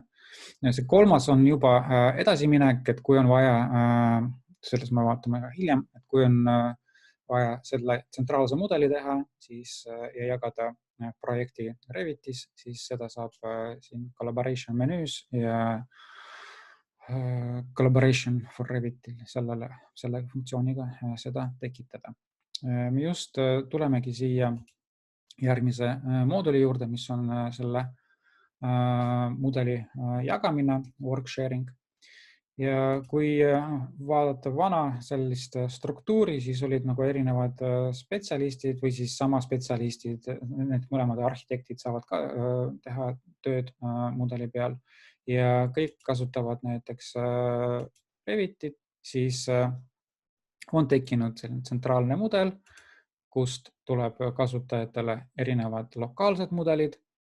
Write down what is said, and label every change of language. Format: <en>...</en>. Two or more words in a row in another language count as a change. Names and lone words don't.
<et>See kolmas on juba edasiminek, et kui on vaja, selles me vaatame ka hiljem, et kui on vaja selle tsentraalse mudeli teha siis, ja jagada projekti Revitis, siis seda saab siin collaboration menüüs ja</et> <en>collaboration for</en> <et>Revitil selle funktsiooniga seda tekitada. Me just tulemegi siia järgmise mooduli juurde, mis on selle mudeli jagamine,</et> <en>work sharing.</en> <et>Ja kui vaadata vana sellist struktuuri, siis olid nagu erinevad spetsialistid või siis sama spetsialistid, need mõlemad arhitektid saavad ka teha tööd mudeli peal ja kõik kasutavad näiteks Revitit, siis on tekkinud selline tsentraalne mudel, kust tuleb kasutajatele erinevad lokaalsed mudelid.</et>